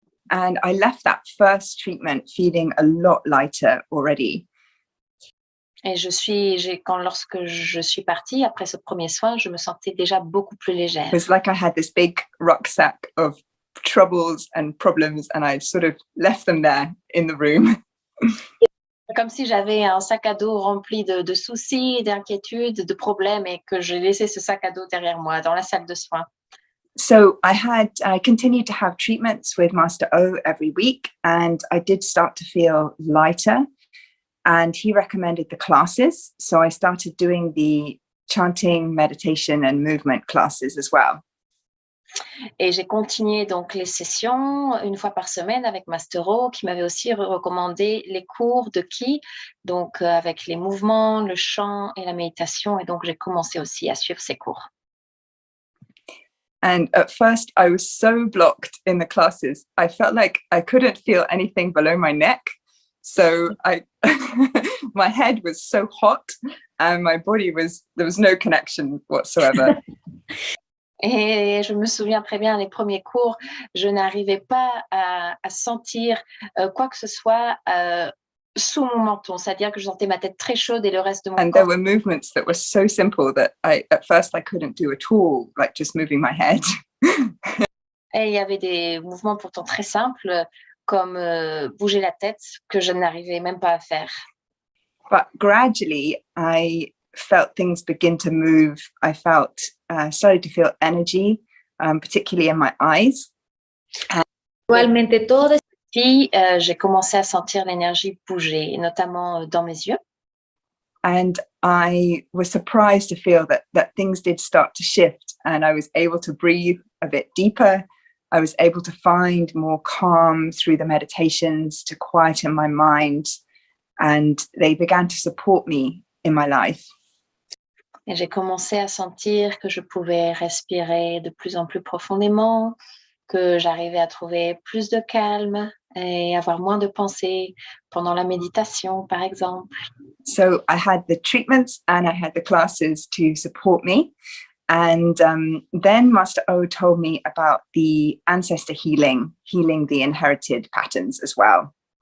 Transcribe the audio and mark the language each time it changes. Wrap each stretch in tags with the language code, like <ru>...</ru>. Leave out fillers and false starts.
<en>And I left that first treatment feeling a lot lighter already.</en> <fr>Et lorsque je suis partie, après ce premier soin, je me sentais déjà beaucoup plus légère.</fr> <en>It was like I had this big rucksack of troubles and problems and I sort of left them there in the room.</en> <fr>Comme si j'avais un sac à dos rempli de soucis, d'inquiétudes, de problèmes et que j'ai laissé ce sac à dos derrière moi dans la salle de soins.</fr> <en>So I continued to have treatments with Master O every week, and I did start to feel lighter. And he recommended the classes. So I started doing the chanting, meditation, and movement classes as well.</en> <fr>Et j'ai continué donc les sessions une fois par semaine avec Mastero, qui m'avait aussi recommandé les cours de Qi, donc avec les mouvements, le chant et la méditation. Et donc j'ai commencé aussi à suivre ces cours.</fr> <en>And at first I was so blocked in the classes. I felt like I couldn't feel anything below my neck. So my head was so hot and my body there was no connection whatsoever.</en> <fr>Et je me souviens très bien, les premiers cours, je n'arrivais pas à sentir quoi que ce soit sous mon menton, c'est-à-dire que je sentais ma tête très chaude et le reste de mon</fr> <en>And</en> <fr>corps.</fr> <en>there were movements that were so simple that at first I couldn't do at all, like just moving my head.</en> <fr>Et il y avait des mouvements pourtant très simples, comme bouger la tête, que je n'arrivais même pas à faire.</fr> <en>But gradually I felt things begin to move. I started to feel energy, particularly in my eyes.</en> <es>Igualmente todo.</es> <fr>Puis j'ai commencé à sentir l'énergie bouger, notamment dans mes yeux.</fr> <en>And I was surprised to feel that things did start to shift, and I was able to breathe a bit deeper. I was able to find more calm through the meditations to quieten my mind, and they began to support me in my life.</en> <fr>Et j'ai commencé à sentir que je pouvais respirer de plus en plus profondément, que j'arrivais à trouver plus de calme et avoir moins de pensées pendant la méditation, par exemple.</fr> <en>So I had the treatments and I had the classes to support me. And then Master O told me about the ancestor healing the inherited patterns as well.</en>